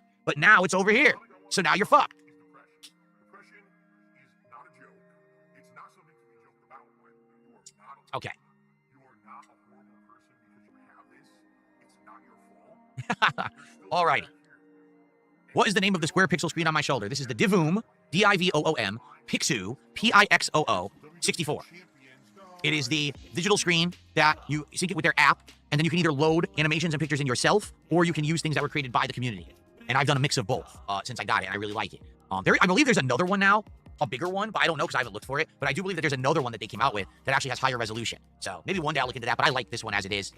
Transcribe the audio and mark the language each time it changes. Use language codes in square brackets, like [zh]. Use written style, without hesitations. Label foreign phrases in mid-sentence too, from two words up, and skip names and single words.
[en] But now it's over here. So now you're fucked. Okay. Alrighty. What is the name of the square pixel screen on my shoulder? This is the Divoom, D-I-V-O-O-M, Pixoo, P-I-X-O-O, 64. It is the digital screen that you sync it with their app, and then you can either load animations and pictures in yourself, or you can use things that were created by the community. And I've done a mix of both since I got it, and I really like it. I believe there's another one now, a bigger one, but I don't know because I haven't looked for it. But I do believe that there's another one that they came out with that actually has higher resolution. So maybe one day I'll look into that, but I like this one as it is.